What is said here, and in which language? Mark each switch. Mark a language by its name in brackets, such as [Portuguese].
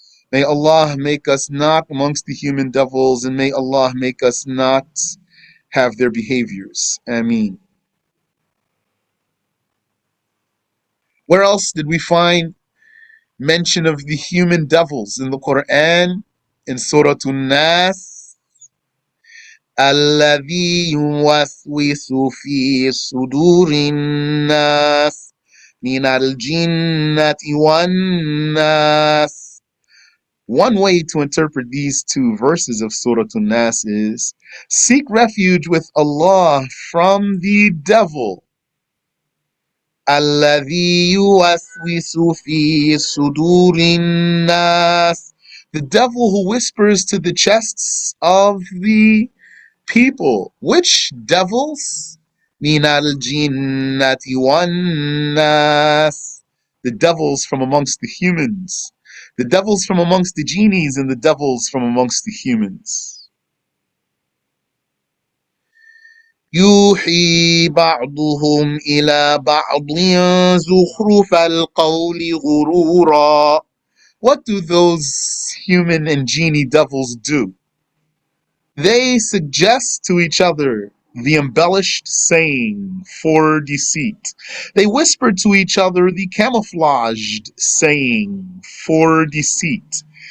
[English] May Allah make us not amongst the human devils, and may Allah make us not have their behaviors. Ameen. Where else did we find mention of the human devils in the Quran? In Suratul-An. [Arabic] الذي يوسوس في صدور الناس من الجنة والناس. [English] One way to interpret these two verses of Suratul-An is seek refuge with Allah from the devil. [Arabic] الذي يوسوس في صدور الناس. [English] The devil who whispers to the chests of the people. Which devils? [Arabic] من الجنة والناس. [English] The devils from amongst the humans. The devils from amongst the genies and the devils from amongst the humans. [Arabic] يوحي بعضهم إلى بعض زخرف القول غرورا. [English] What do those human and genie devils do? They suggest to each other the embellished saying for deceit. They whisper to each other the camouflaged saying for deceit.